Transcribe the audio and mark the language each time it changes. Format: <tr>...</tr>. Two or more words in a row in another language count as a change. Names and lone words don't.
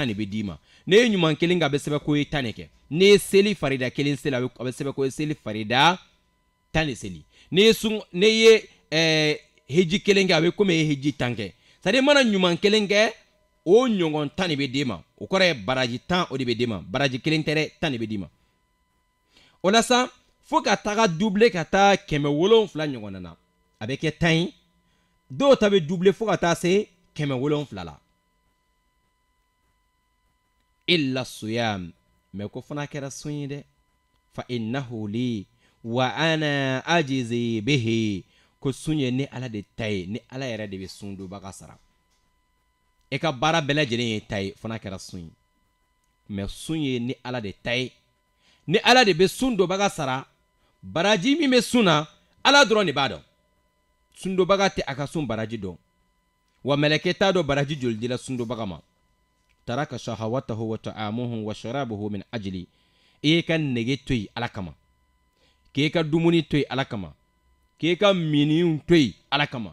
<bm>de bɛ d'i ma ne ye ɲuman kelen kɛ a bɛ sɛbɛn ko ye 10 de kɛ ne ye seli farida kelen seli a bɛ sɛbɛn ko ye seli farida 10 de seli ne ye heji kelen kɛ a bɛ komi e ye heji 10 kɛ</bm> <fr>c'est à dire</fr> <bm>mana ɲuman kelen kɛ o ɲɔgɔn 10 de bɛ d'i ma o kɔrɔ ye baraji 10 o de bɛ d'i ma baraji kelen tɛ dɛ 10 de bɛ d'i ma o la sa fo ka taga double ka taa 700 ɲɔgɔn na a bɛ kɛ 10 ye dɔw ta bɛ double fo ka taa se 700 la</bm> <ar>إلا الصيام</ar> <bm>mais ko fana kɛra sun ye dɛ</bm> <ar>فإنه لي وأنا أجزي به</ar> <bm>ko sun ye ni ala de ta ye ni ala yɛrɛ de bɛ sun donbaga sara e ka baara bɛɛ lajɛlen ye ta ye fana kɛra sun ye mais sun ye ni ala de ta ye ni ala de bɛ sun donbaga sara baraji min bɛ sun na ala dɔrɔn de b'a dɔn sun donbaga tɛ a ka sun baraji dɔn wa mɛlɛkɛ t'a dɔn baraji joli dira sun donbaga ma</bm> <ar>ترك شهوته وطعامه وشرابه من أجلي</ar> <bm>e ka nege toyi ala kama ke ka dumuni toyi ala kama ke ka miniw toyi ala kama</bm>